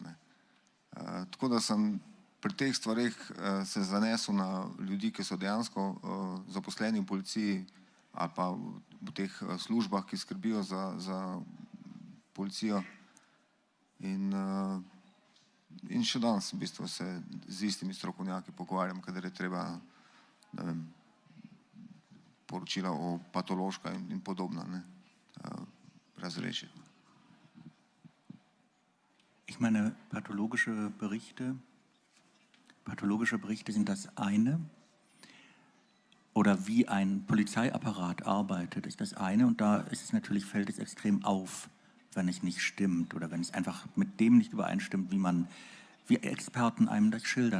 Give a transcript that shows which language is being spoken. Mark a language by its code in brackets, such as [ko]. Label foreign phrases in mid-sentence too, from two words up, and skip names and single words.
[sl] Tako da sem pri teh stvareh se zanesel na ljudi, ki so dejansko zaposleni v policiji ali pa v teh službah, ki skrbijo za policijo. In še danes v bistvu se z istimi strokovnjaki pogovarjam, kadar je treba, ne vem, poročila o patološka in podobno razrešiti. [de] Ich meine, pathologische Berichte sind das eine. Oder wie ein Polizeiapparat arbeitet, ist das eine. Und da ist es natürlich, fällt es extrem auf, wenn es nicht stimmt oder wenn es einfach mit dem nicht übereinstimmt, wie Experten einem das schildern.